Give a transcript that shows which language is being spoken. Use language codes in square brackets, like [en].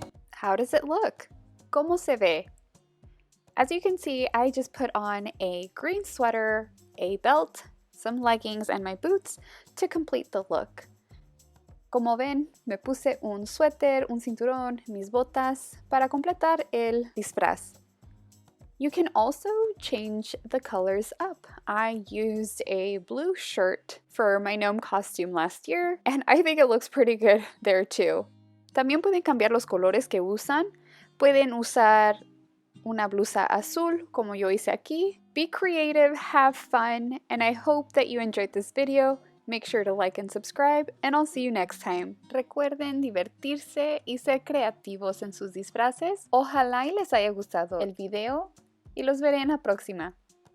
[en] How does it look? [es] ¿Cómo se ve? [en] As you can see, I just put on a green sweater, a belt, some leggings, and my boots to complete the look. [es] Como ven, me puse un suéter, un cinturón, mis botas para completar el disfraz. [en] You can also change the colors up. I used a blue shirt for my gnome costume last year, and I think it looks pretty good there too. [es] También pueden cambiar los colores que usan. Pueden usar una blusa azul, como yo hice aquí. [en] Be creative, have fun, and I hope that you enjoyed this video. Make sure to like and subscribe, and I'll see you next time. [es] Recuerden divertirse y ser creativos en sus disfraces. Ojalá y les haya gustado el video, y los veré en la próxima.